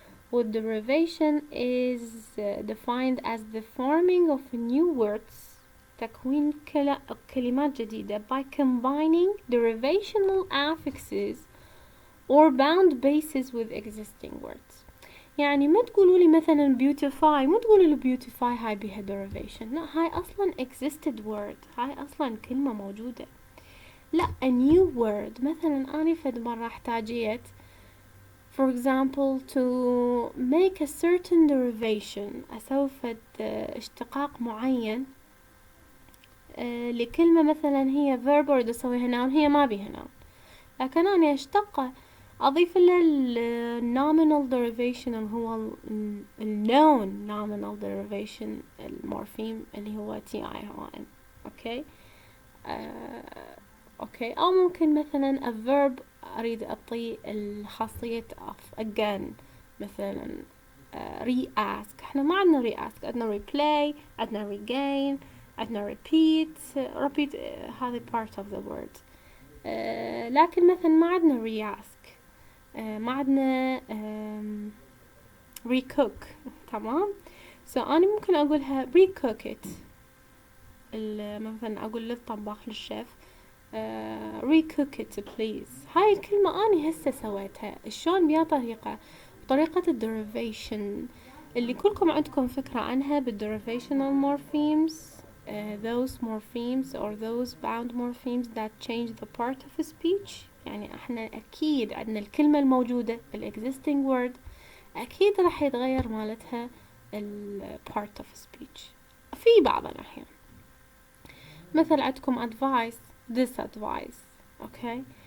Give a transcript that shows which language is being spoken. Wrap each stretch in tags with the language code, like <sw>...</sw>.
<en>What derivation is defined as the forming of new words،</en> <ar>تكوين كلمات جديدة</ar> <en>by combining derivational affixes or bound bases with existing words.</en> <ar>يعني ما تقولوا لي مثلا beautify، ما تقولوا لي beautify هاي بها derivation، لا، هاي أصلا</ar> <en>existed word،</en> <ar>هاي أصلا كلمة موجودة. لا،</ar> <en>a new word.</en> <ar>مثلا أنا فد مرة احتاجيت</ar> <en>for example to make a certain derivation،</en> <ar>أسوي فد اشتقاق معين لكلمة مثلا هي verb، أريد أسويها noun، هي ما بيها noun، لكن أنا أضيف له nominal derivation اللي هو known nominal derivation المورفيم اللي هو تي اي هو ان. اوكي. اوكي. او ممكن مثلا a verb اريد اعطيه الخاصية</ar> <en>of again،</en> <ar>مثلا re-ask. احنا ما عندنا re-ask، عندنا replay، عندنا regain، عندنا repeat هذه</ar> <en>part of the word.</en> <ar>لكن مثلا ما عندنا re-ask، ما عندنا recook. تمام.</ar> <en>so</en> <ar>أنا ممكن أقولها</ar> <en>recook it.</en> <ar>مثلا أقول للطباخ للشيف</ar> <en>recook it please.</en> <ar>هاي الكلمة أنا هسه سويتها. شلون بيا طريقة الديريفيشن اللي كلكم عندكم فكرة عنها بالderivational morphemes.</ar> <en>Those morphemes or those bound morphemes that change the part of a speech.</en> <ar>يعني احنا اكيد عندنا الكلمة الموجودة</ar> <en>existing word</en> <ar>اكيد راح يتغير مالتها</ar> <en>part of a speech</en> <ar>في بعض الأحيان. مثل عندكم advice disadvice. okay.</ar>